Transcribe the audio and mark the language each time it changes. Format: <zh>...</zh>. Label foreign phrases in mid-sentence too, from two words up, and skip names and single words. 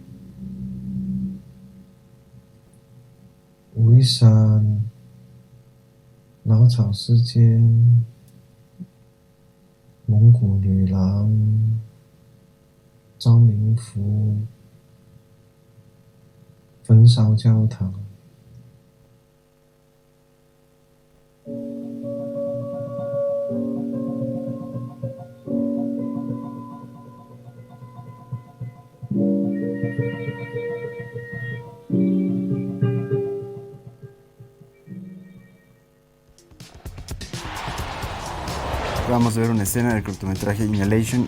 <zh>武夷山、老草世间、蒙古女郎、昭明府、焚烧教堂。</zh> <es>Vamos a ver una escena del cortometraje Inhalation.</es>